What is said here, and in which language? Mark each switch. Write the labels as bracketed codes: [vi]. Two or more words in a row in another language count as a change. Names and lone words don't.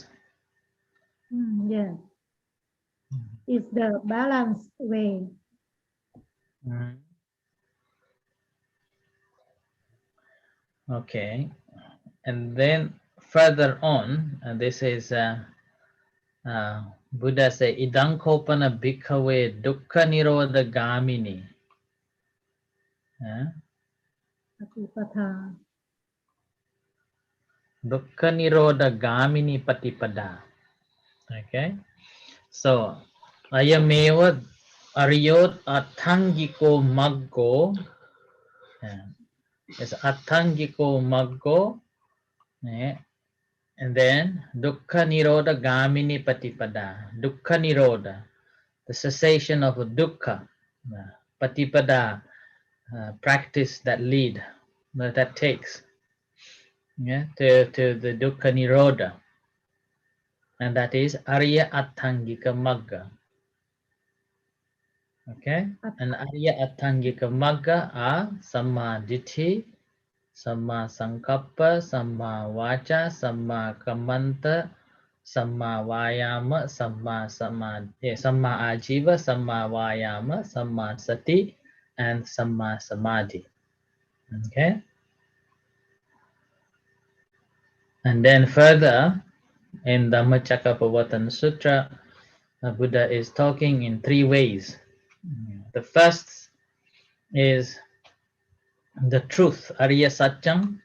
[en] Yes. It's the balanced way. Okay. And then further on, this is Buddha say, [pi] Idankopana bhikkhave dukkha nirodha gamini. Patipatha. Dukkha nirodha gamini patipada. [en] Okay. [pi] So, ayameva aryot athangiko maggo. It's athangiko maggo. [en] And then [pi] dukkha nirodha gamini patipada. Dukkha nirodha, [en] the cessation of dukkha. Patipada, practice that lead, that takes to the [pi] dukkha nirodha. [en] And that is [pi] Arya Attangika Magga. [en] Okay, and Arya Atangika Magga are Samma Ditti, Samma Sankappa, Samma Vacha, Samma Kamanta, Samma Vayama, Samma Ajiva, Samma Vayama, Samma Sati, and Samma Samadhi. Okay, and then further in Dhammacakkappavattana Sutra, the Buddha is talking in three ways. The first is the truth, [pi] Arya Satcham.